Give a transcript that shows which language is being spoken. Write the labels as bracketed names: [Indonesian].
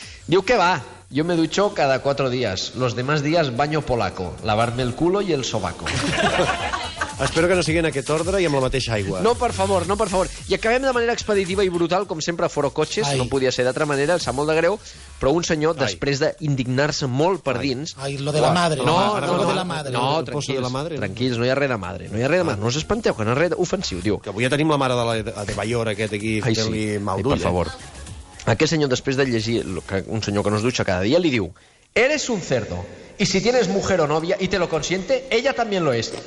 [Catalan] diu que va, [Spanish] yo me ducho cada 4 días. Los demás días baño polaco, lavarme el culo y el sobaco. [Catalan] Espero que no sigui en aquest ordre i amb la mateixa aigua. No, per favor. I acabem de manera expeditiva i brutal, com sempre, a Foro Cotxes. Ai. No podia ser d'altra manera, em sap molt de greu, però un senyor, després d'indignar-se molt per dins... [Spanish] Ai, lo de la madre. No, lo de la madre. No, El pozo de la madre, no? [Catalan] tranquils, no hi ha res de madre. No us espanteu, que no és res ofensiu, diu. Que avui ja tenim la mare de Bayor aquest aquí fent-li mal d'ull. Per favor. Aquest senyor, després de llegir un senyor que no es dutxa cada dia, li diu: [Spanish] eres un cerdo. Y si tienes mujer o novia y te lo consiente, ella también lo es.